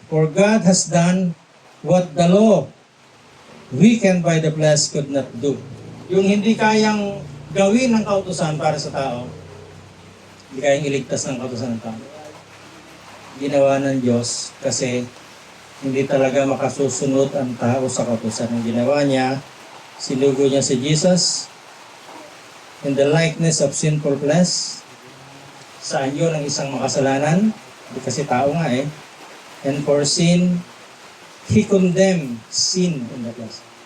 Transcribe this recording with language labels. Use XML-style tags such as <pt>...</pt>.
<en>For God has done what the law, weakened by the flesh, could not do.</en> <tl>Yung hindi kayang gawin ng kautusan para sa tao, hindi kayang iligtas ng kautusan ng tao. Ginawa ng Diyos kasi hindi talaga makasusunod ang tao sa kautusan. Ang ginawa niya, sinugo niya si Jesus</tl> <en>in the likeness of sinful flesh.</en> <tl>Saan yun ang isang makasalanan? Kasi tao nga eh.</tl> <en>And for sin, He condemned sin in the flesh.</en>